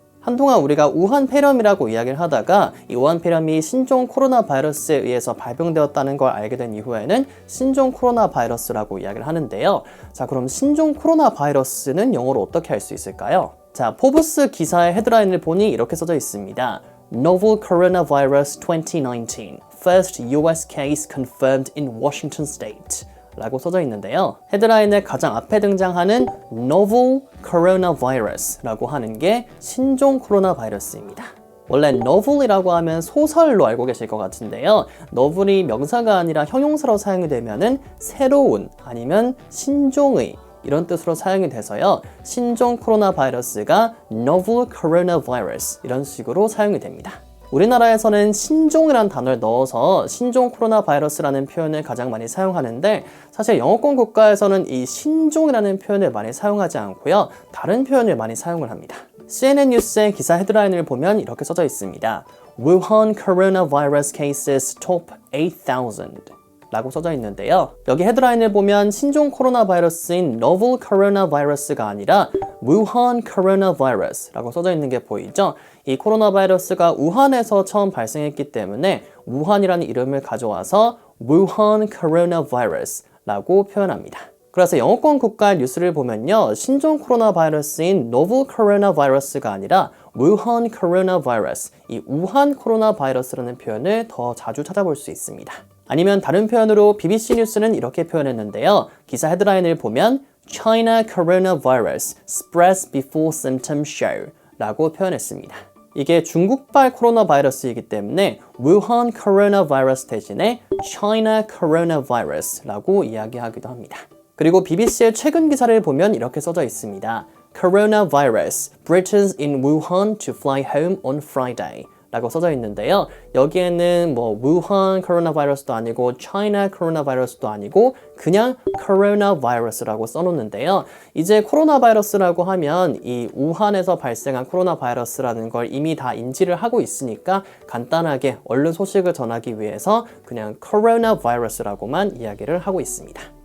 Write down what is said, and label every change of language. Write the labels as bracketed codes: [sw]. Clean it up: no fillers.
[ko] 한동안 우리가 우한 폐렴이라고 이야기를 하다가 이 우한 폐렴이 신종 코로나 바이러스에 의해서 발병되었다는 걸 알게 된 이후에는 신종 코로나 바이러스라고 이야기를 하는데요. 자, 그럼 신종 코로나 바이러스는 영어로 어떻게 할 수 있을까요? 자, 포브스 기사의 헤드라인을 보니 이렇게 써져 있습니다. [en] Novel Coronavirus 2019, first US case confirmed in Washington State. [ko] 라고 써져 있는데요. 헤드라인의 가장 앞에 등장하는 Novel Coronavirus 라고 하는 게 신종 코로나 바이러스입니다. 원래 Novel이라고 하면 소설로 알고 계실 것 같은데요. Novel이 명사가 아니라 형용사로 사용이 되면은 새로운 아니면 신종의 이런 뜻으로 사용이 돼서요. 신종 코로나 바이러스가 Novel Coronavirus 이런 식으로 사용이 됩니다. 우리나라에서는 신종이라는 단어를 넣어서 신종 코로나 바이러스라는 표현을 가장 많이 사용하는데 사실 영어권 국가에서는 이 신종이라는 표현을 많이 사용하지 않고요. 다른 표현을 많이 사용을 합니다. CNN 뉴스의 기사 헤드라인을 보면 이렇게 써져 있습니다. [en] Wuhan coronavirus cases top 8,000 [ko] 라고 써져 있는데요. 여기 헤드라인을 보면 신종 코로나 바이러스인 novel coronavirus가 아니라 Wuhan coronavirus 라고 써져 있는 게 보이죠? 이 코로나 바이러스가 우한에서 처음 발생했기 때문에 우한이라는 이름을 가져와서 Wuhan coronavirus 라고 표현합니다. 그래서 영어권 국가의 뉴스를 보면요. 신종 코로나 바이러스인 novel coronavirus가 아니라 Wuhan coronavirus, 이 우한 코로나 바이러스라는 표현을 더 자주 찾아볼 수 있습니다. 아니면 다른 표현으로 BBC 뉴스는 이렇게 표현했는데요. 기사 헤드라인을 보면 [en] China coronavirus spreads before symptoms show [ko] 라고 표현했습니다. 이게 중국발 코로나 바이러스이기 때문에 Wuhan coronavirus 대신에 China coronavirus 라고 이야기하기도 합니다. 그리고 BBC의 최근 기사를 보면 이렇게 써져 있습니다. [en] Coronavirus, Britons in Wuhan to fly home on Friday [ko] 라고 써져 있는데요. 여기에는 우한 코로나 바이러스도 아니고 차이나 코로나 바이러스도 아니고 그냥 코로나 바이러스라고 써놓는데요. 이제 코로나 바이러스라고 하면 이 우한에서 발생한 코로나 바이러스라는 걸 이미 다 인지를 하고 있으니까 간단하게 얼른 소식을 전하기 위해서 그냥 코로나 바이러스라고만 이야기를 하고 있습니다.